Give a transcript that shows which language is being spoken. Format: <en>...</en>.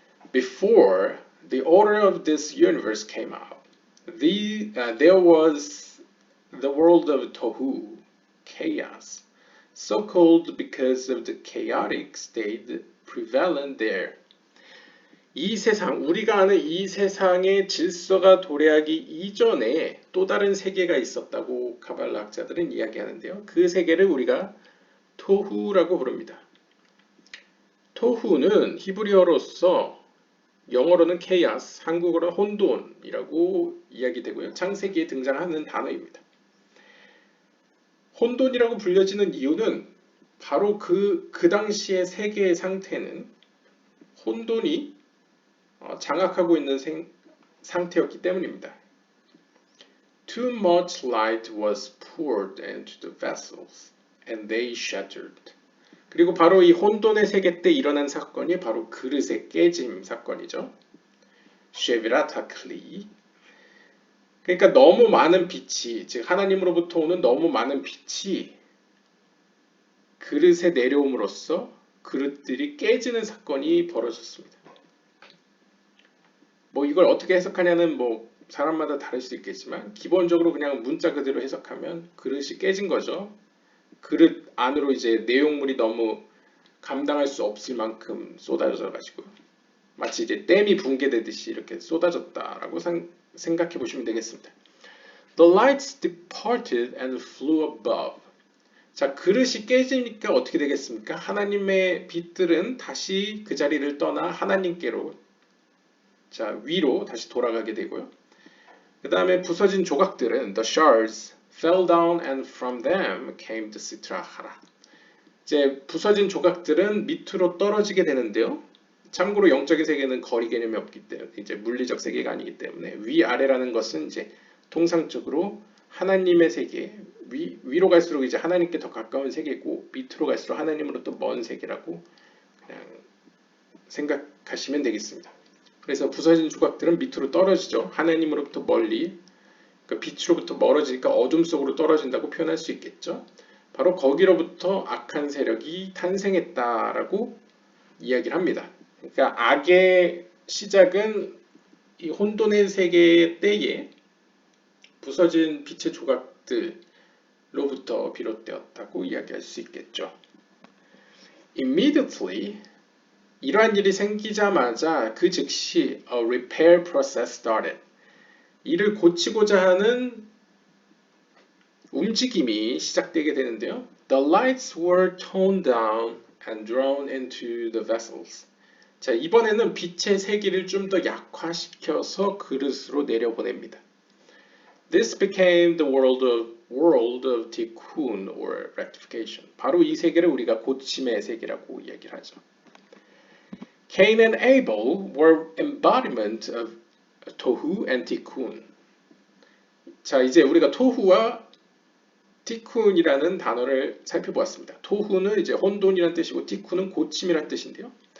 <en>Before the order of this universe came out, there was the world of Tohu, chaos, so called because of the chaotic state prevalent there.</en> <ko>이 세상, 우리가 아는 이 세상의 질서가 도래하기 이전에 또 다른 세계가 있었다고 카발라 학자들은 이야기하는데요. 그 세계를 우리가 토후라고 부릅니다. 토후는 히브리어로서 영어로는 케이아스, 한국어로는 혼돈이라고 이야기되고요. 창세기에 등장하는 단어입니다. 혼돈이라고 불려지는 이유는 바로 그 당시의 세계의 상태는 혼돈이 장악하고 있는 상태였기 때문입니다.</ko> <en>Too much light was poured into the vessels and they shattered.</en> <ko>그리고 바로 이 혼돈의 세계 때 일어난 사건이 바로 그릇의 깨짐 사건이죠. 쉐비라타클리. 그러니까 너무 많은 빛이, 즉 하나님으로부터 오는 너무 많은 빛이 그릇에 내려옴으로써 그릇들이 깨지는 사건이 벌어졌습니다. 이걸 어떻게 해석하냐는 사람마다 다를 수 있겠지만 기본적으로 그냥 문자 그대로 해석하면 그릇이 깨진 거죠. 그릇 안으로 이제 내용물이 너무 감당할 수 없을 만큼 쏟아져 가지고 마치 이제 댐이 붕괴되듯이 이렇게 쏟아졌다라고 생각해 보시면 되겠습니다.</ko> <en>The lights departed and flew above.</en> <ko>자, 그릇이 깨지니까 어떻게 되겠습니까? 하나님의 빛들은 다시 그 자리를 떠나 하나님께로, 자, 위로 다시 돌아가게 되고요. 그 다음에 부서진 조각들은</ko> <en>the shards fell down and from them came the sitrahara.</en> <ko>이제 부서진 조각들은 밑으로 떨어지게 되는데요. 참고로 영적인 세계는 거리 개념이 없기 때문에 이제 물리적 세계가 아니기 때문에 위아래라는 것은 이제 통상적으로 하나님의 세계, 위로 갈수록 이제 하나님께 더 가까운 세계고 밑으로 갈수록 하나님으로부터 먼 세계라고 그냥 생각하시면 되겠습니다. 그래서 부서진 조각들은 밑으로 떨어지죠. 하나님으로부터 멀리, 그러니까 빛으로부터 멀어지니까 어둠 속으로 떨어진다고 표현할 수 있겠죠. 바로 거기로부터 악한 세력이 탄생했다라고 이야기를 합니다. 그러니까 악의 시작은 이 혼돈의 세계 때에 부서진 빛의 조각들로부터 비롯되었다고 이야기할 수 있겠죠.</ko> <en>Immediately,</en> <ko>이러한 일이 생기자마자 그 즉시</ko> <en>a repair process started.</en> <ko>이를 고치고자 하는 움직임이 시작되게 되는데요.</ko> <en>The lights were toned down and drawn into the vessels.</en> <ko>자, 이번에는 빛의 세기를 좀 더 약화시켜서 그릇으로 내려보냅니다.</ko> <en>This became the world of tikkun or rectification.</en> <ko>바로 이 세계를 우리가 고침의 세계라고 이야기를 하죠.</ko> <en>Cain and Abel were embodiment of tohu and tikkun.</en> <ko>자, 이제 우리가 토후와 티쿤이라는 단어를 살펴보았습니다. 토후는 이제 혼돈이란 뜻이고 티쿤은 고침이란 뜻인데요.</ko>